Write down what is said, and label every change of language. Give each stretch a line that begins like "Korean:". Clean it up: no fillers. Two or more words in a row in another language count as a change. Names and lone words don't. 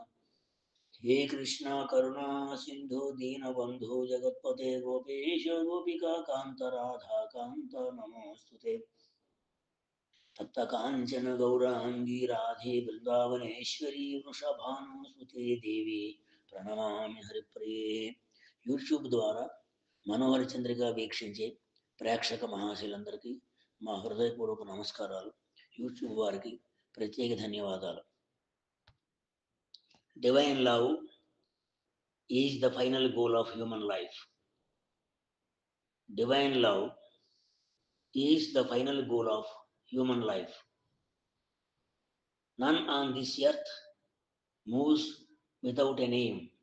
Sanskrit: हे कृष्णा करुणा सिंधु दीनबंधु जगत्पते गोपेश गोपिका कांत राधा कांत नमोस्तुते। तप्त कांचन गौरांगी राधे वृंदावनेश्वरी वृषभानुसुते देवी प्रणमामि हरिप्रिये।
Telugu: యూట్యూబ్ ద్వారా మనోహర చంద్రిగా వీక్షించే ప్రేక్షక మహాశయులందరికీ మా హృదయపూర్వక నమస్కారాలు. యూట్యూబ్ వారికి ప్రత్యేక ధన్యవాదాలు.
English: Divine love is the final goal of human life. Divine love is the final goal of human life. None on this earth moves without an aim.